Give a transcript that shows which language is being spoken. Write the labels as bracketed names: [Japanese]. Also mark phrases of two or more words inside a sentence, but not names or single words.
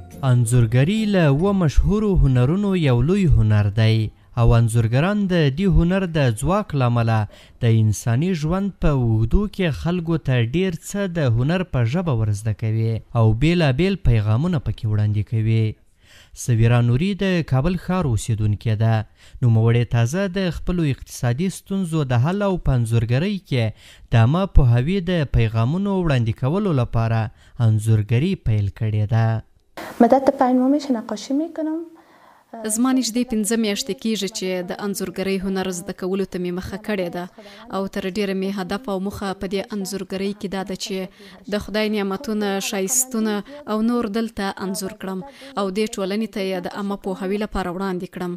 [Pashto] انځورګري له اوه مشهورو هنرونو یو لوی هنر دی او انځورګران د دې هنر د ځواک له امله د انساني ژوند په اوږدو کې خلکو ته ډیر څه د هنر په ژبه ورزده کوي او بیلابیل پیغامونه پکې وړاندې کوي. سویرا نوري د کابل ښار اوسیدونکې ده. نوموړې تازه د خپلو اقتصادي ستونزو د حل او په انځورګرۍ کې د عامه پوهاوي د پیغامونو وړاندې کولو لپاره انځورګري پیل کړې ده. [Persian] مدت 5 ماه میشه نقاشی میکنم. [Pashto] زما نږدې 5 میاشتې کېږي چې د انځورګرۍ هنر زده کولو ته مې مخه کړې ده او تر ډیره مې هدف او موخه په دې انځورګرۍ کې دا ده چې د خدای نعمتونه، ښایستونه او نور دلته انځور کړم او دې ټولنې ته یې د عامه پوهاوي لپاره وړاندې کړم.